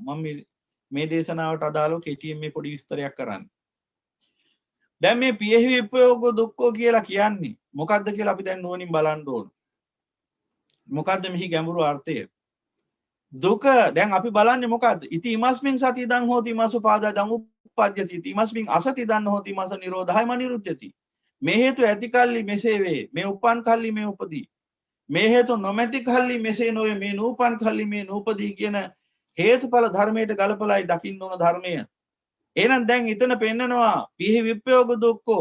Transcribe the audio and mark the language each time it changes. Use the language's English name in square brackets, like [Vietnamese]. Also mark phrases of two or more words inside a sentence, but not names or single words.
[Sinhala] මම මේ දේශනාවට අදාළව කෙටියෙන් මේ පොඩි විස්තරයක් කරන්නේ. දැන් මේ [Pali] පියෙහි විප්පයෝග දුක්ඛෝ [Sinhala] කියලා කියන්නේ මොකක්ද කියලා අපි දැන් නුවණින් බලන්න ඕන. මොකද්ද මෙහි ගැඹුරු අර්ථය? දුක දැන් අපි බලන්නේ මොකද්ද? [Pali] ඉති ඉමස්මින් සති ඉදං හෝති ඉමස් උපාදා දං උප්පජ්ජති. ඉති ඉමස්මින් අසති ඉදං හෝති ඉමස් නිරෝධය මනිරුද්ධති. [Sinhala] මේ හේතු ඇති කල්ලි මෙසේ වේ. මේ උපන් කල්ලි මේ උපදී. මේ හේතු නොමැති කල්ලි මෙසේ නොවේ. මේ නූපන් කල්ලි මේ නූපදී කියන හේතුඵල ධර්මයට ගලපලායි දකින්න ඕන ධර්මය. එහෙනම් දැන් ඊතන පෙන්නනවා [Pali] පිහි විප්පයෝග දුක්ඛෝ.